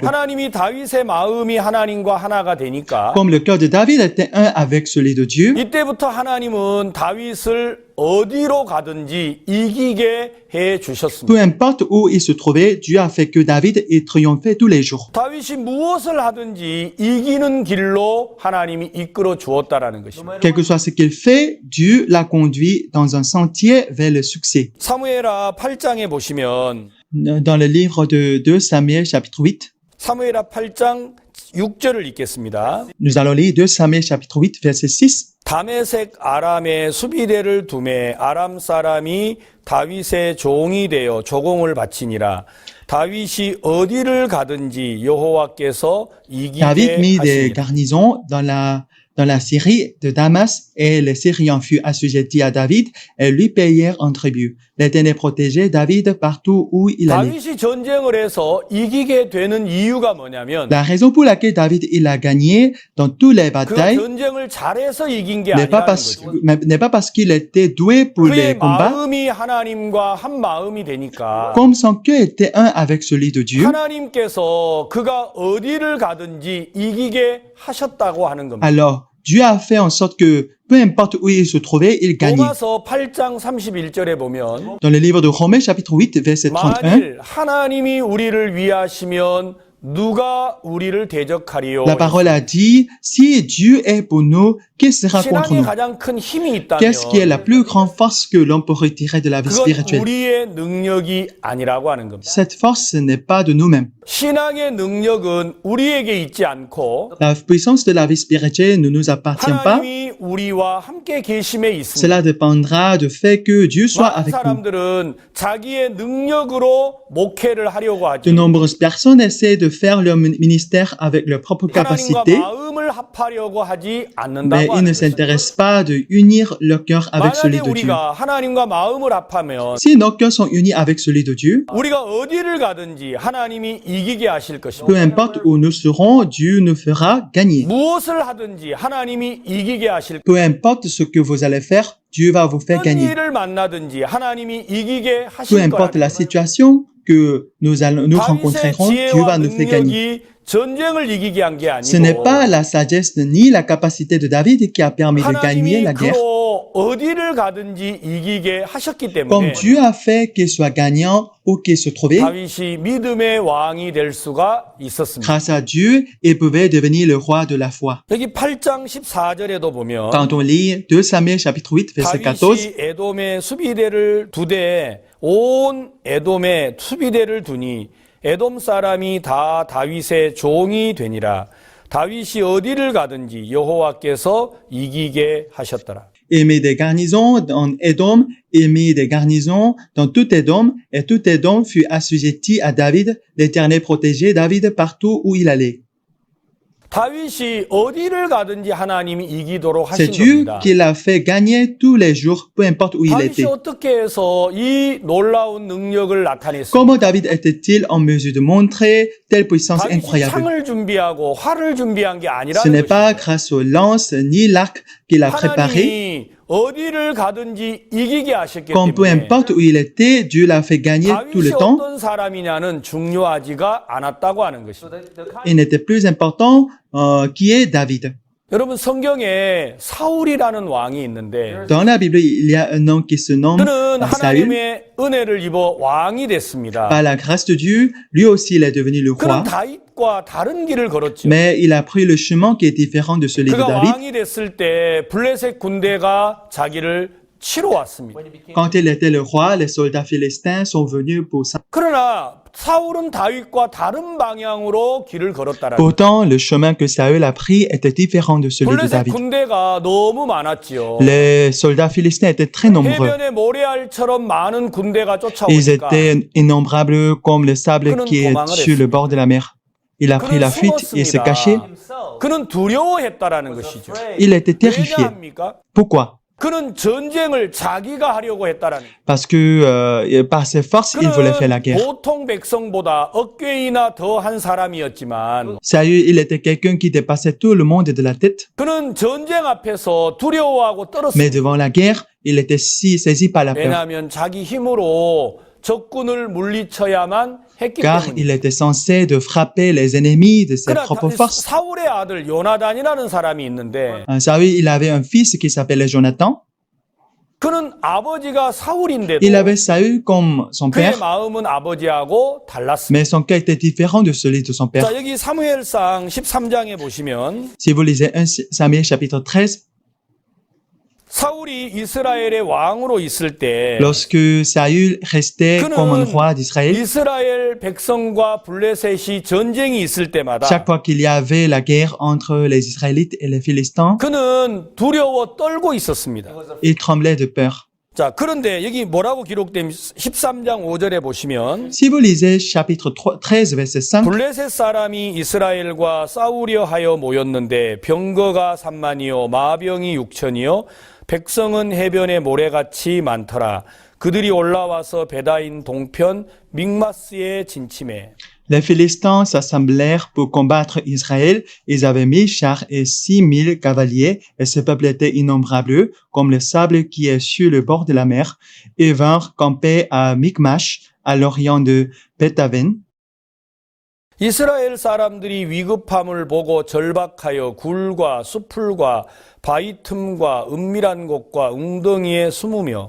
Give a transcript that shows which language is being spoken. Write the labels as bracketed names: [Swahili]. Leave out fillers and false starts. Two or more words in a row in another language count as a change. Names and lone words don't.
[Korean] 하나님이 다윗의 마음이 하나님과 하나가 되니까 [French] Comme le cœur de David était un avec celui de Dieu, [Korean] 이때부터 하나님은 다윗을 어디로 가든지 이기게 해 주셨습니다. [French] peu importe où il se trouvait, Dieu a fait que David ait triomphé tous les jours. [Korean] 다윗이 무엇을 하든지 이기는 길로 하나님이 이끌어 주었다라는 것입니다. [French] Quel que soit ce qu'il fait, Dieu l'a conduit dans un sentier vers le succès. [Korean] 사무엘하 8장에 보시면 [French] Dans le livre de 2 Samuel chapitre 8, [Korean] 사무엘하 8장 6절을 읽겠습니다. [French] nous allons lire 2 Samuel chapitre 8 verset 6. [Korean] 다메섹 아람에 수비대를 두매 아람 사람이 다윗의 종이 되어 조공을 바치니라. 다윗이 어디를 가든지 여호와께서 이기게 [French] David mit des [Korean] 하시니라. [French] garnisons dans la Syrie de Damas et les Syriens furent assujettis à David et lui payèrent un tribut. L'Éternel protégeait David partout où il allait. [Korean] 다윗이 전쟁을 해서 이기게 되는 이유가 뭐냐면 [French] La raison pour laquelle David il a gagné dans toutes les [Korean] 그 [French] batailles [Korean] 전쟁을 잘해서 이긴 게 [French] n'est pas [Korean] 아니라는 거죠. [French] n'est pas parce qu'il était doué pour les [Korean] 그의 [French] combats, [Korean] 마음이 하나님과 한 마음이 되니까 [French] comme son cœur était un avec celui de Dieu. [Korean] 하나님께서 그가 어디를 가든지 이기게 하셨다고 하는 겁니다. [French] Alors, Dieu a fait en sorte que peu importe où il se trouvait, il gagnait. [Korean] 로마서 8장 31절에 보면 [French] Dans le livre de Romains chapitre 8 verset 31, [Korean] 만일 하나님이 우리를 위하시면 누가 우리를 대적하리요? [French] la parole a dit, si Dieu est pour nous, qui sera contre [Korean] 신앙에 [French] nous? [Korean] 가장 큰 힘이 있다면 [French] Qu'est-ce qui est la plus grande force que l'on peut retirer de la vie [Korean] 그건 [French] spirituelle? [Korean] 우리의 능력이 아니라고 하는 겁니다. [French] Cette force, ce n'est pas de nous-mêmes. [Korean] 신앙의 능력은 우리에게 있지 않고 [French] La puissance de la vie spirituelle ne nous appartient pas. [Korean] 하나님이 우리와 함께 계심에 있습니다. [French] Cela dépendra du fait que Dieu soit [Korean] 많은 [French] avec nous. [Korean] 사람들은 자기의 능력으로 목회를 하려고 하지 [French] De nombreuses personnes essaient de faire leur ministère avec leur propre [Korean] 하나님과 [French] capacité, [Korean] 마음을 합하려고 하지 [French] mais [Korean] 않는다고 [French] ils [Korean] 하는 [French] ne [Korean] 것입니다. [French] s'intéressent pas de unir leur cœur avec celui [Korean] 만약에 [French] de Dieu. [Korean] 우리가 하나님과 마음을 합하면 [French] Si nos cœurs sont unis avec celui de Dieu, [Korean] 우리가 어디를 가든지 하나님이 이기게 하실 [French] peu [Korean] 것입니다. [French] importe où nous serons, Dieu nous fera gagner. [Korean] 무엇을 하든지 하나님이 이기게 하실 [French] Peu importe ce que vous allez faire, Dieu va vous faire [Korean] 어떤 [French] gagner. [Korean] 일을 만나든지 하나님이 이기게 [French] Peu [Korean] 하실 [French] importe [Korean] 거라는 [French] la situation que nous [Korean] 다윗의 [French] rencontrerons, Dieu va [Korean] 지혜와 [French] nous faire gagner. [Korean] 능력이 전쟁을 이기게 한 게 [French] Ce n'est [Korean] 아니고 [French] pas la sagesse ni la capacité de David qui a permis de gagner [Korean] 하나님이 [French] la guerre. [Korean] 그로 어디를 가든지 이기게 하셨기 [French] Comme [Korean] 때문에 [French] Dieu a fait qu'il soit gagnant où qu'il se trouvait, [Korean] 다윗이 믿음의 왕이 될 수가 있었습니다. [French] grâce à Dieu, il pouvait devenir le roi de la foi. [Korean] 여기 8장 14절에도 보면 [French] Quand on lit 2 Samuel chapitre 8 verset 14, [Korean] 다윗이 에돔의 수비대를 두되 온 에돔에 수비대를 두니 에돔 사람이 다 다윗의 종이 되니라. 다윗이 어디를 가든지 여호와께서 이기게 하셨더라. [French] il mit des garnisons dans Édom, il mit des garnisons dans tout Édom, et tout Édom fut assujetti à David. L'Éternel protégeait David partout où il allait. [Korean] 다윗이 어디를 가든지 하나님이 이기도록 [French] C'est [Korean] 하신 [French] Dieu [Korean] 겁니다. [French] qui l'a fait gagner tous les jours, peu importe où il [Korean] 다윗이 [French] était. [Korean] 어떻게 해서 이 놀라운 능력을 나타냈습니까? [French] Comment David était-il en mesure de montrer telle puissance [Korean] 다윗이 [French] incroyable? [Korean] 창을 준비하고 활을 준비한 게 [French] Ce [Korean] 아니라는 [French] n'est pas [Korean] 것입니다. [French] grâce aux lances ni l'arc qu'il a préparé. [Korean] 하나님이 어디를 가든지 이기게 하셨기 [French] Comme peu [Korean] 때문에 [French] importe où il était, Dieu l'a fait gagner tout le [Korean] 다윗이 [French] temps. [Korean] 어떤 사람이냐는 중요하지가 않았다고 하는 것입니다. [French] Il n'était plus important qui est David. [Korean] 여러분 성경에 사울이라는 왕이 있는데 [French] Dans la Bible, il y a un homme qui se nomme [Korean] 그는 [French] Saül. [Korean] 하나님의 은혜를 입어 왕이 됐습니다. [French] Par la grâce de Dieu, lui aussi, il est devenu le [Korean] 그는 [French] roi. [Korean] 다윗과 다른 길을 걸었죠. [French] Mais il a pris le chemin qui est différent de celui de [Korean] 그가 [French] David. [Korean] 왕이 됐을 때 블레셋 군대가 자기를 치러 왔습니다. [French] Quand il était le roi, les soldats philistins sont venus pour ça. [Korean] 그러나 사울은 다윗과 다른 방향으로 길을 걸었다라는 거예요. [French] Pourtant, le chemin que Saül a pris était différent de celui de [Korean] 블레셋 [French] David. [Korean] 군대가 너무 많았지요. [French] Les soldats philistins étaient très nombreux. [Korean] 해변의 모래알처럼 많은 군대가 [French] Ils [Korean] 쫓아오니까 [French] étaient innombrables comme le sable qui est sur le bord de la mer. Il a pris [Korean] 그는 [French] la fuite, il s'est caché. [Korean] 숨었습니다. 그는 두려워했다라는 것이죠. [French] Il était terrifié. [Korean] 왜냐합니까? [French] Pourquoi? [Korean] 그는 전쟁을 자기가 하려고 했다라는 거예요. [French] Parce que par ses forces, il voulait faire la [Korean] 그는 [French] guerre. [Korean] 보통 백성보다 어깨이나 더한 사람이었지만 [French] Saül, il était quelqu'un qui dépassait tout le monde de la tête. [Korean] 그는 전쟁 앞에서 두려워하고 [French] Mais [Korean] 떨었습니다. [French] devant la guerre, il était si saisi par la peur. [Korean] 왜냐하면 자기 힘으로 적군을 물리쳐야만 했기 [French] Car [Korean] 때문에. [French] il était censé de frapper les ennemis de ses propres forces. [Korean] 사울의 아들 요나단이라는 사람이 있는데 [French] Saül, il avait un fils qui s'appelait Jonathan. [Korean] 그는 아버지가 사울인데도 [French] Il avait Saül comme son [Korean] 그의 [French] père, [Korean] 마음은 아버지하고 달랐습니다. [French] mais son cœur était différent de celui de son père. [Korean] 자, 여기 사무엘상 13장에 보시면 [French] Si vous lisez 1 Samuel chapitre 13, [Korean] 사울이 이스라엘의 왕으로 있을 때 [French] lorsque Saül restait comme un roi d'Israël, [Korean] 이스라엘 백성과 블레셋이 전쟁이 있을 때마다 [French] chaque fois qu'il y avait la guerre entre les Israélites et les Philistins, [Korean] 그는 두려워 떨고 있었습니다. [French] il tremblait de peur. [Korean] 자, 그런데 여기 뭐라고 기록된 13장 5절에 보시면 [French] Si vous lisez chapitre 13, verset 5, [Korean] 블레셋 사람이 이스라엘과 싸우려 하여 모였는데 병거가 3만이요 마병이 6천이요 백성은 해변에 모래같이 많더라. 그들이 올라와서 베다인 동편 믹마스에 진침해. [French] les Philistins s'assemblèrent pour combattre Israël. Ils avaient 1000 chars et 6000 cavaliers, et ce peuple était innombrable, comme le sable qui est sur le bord de la mer. Ils vinrent camper à Michmash, à l'orient de Bethaven. [Korean] 이스라엘 사람들이 위급함을 보고 절박하여 굴과 수풀과 바위 틈과 은밀한 곳과 웅덩이에 숨으며